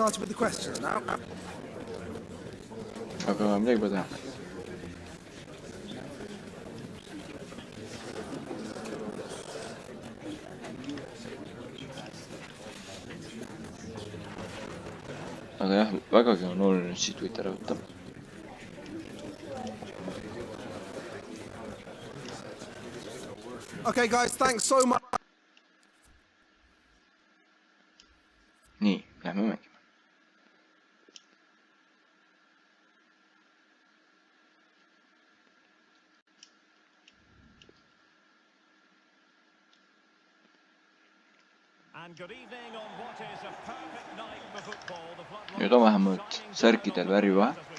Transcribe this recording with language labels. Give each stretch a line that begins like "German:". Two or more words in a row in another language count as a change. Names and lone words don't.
Estonian: Aga midagi pole teha. Aga jah, vägagi on oluline siit võit ära võtta.
English: Okay guys, thanks so much.
Estonian: Nii, lähme mängime. Nüüd on vähemalt särkidel värvi vahe.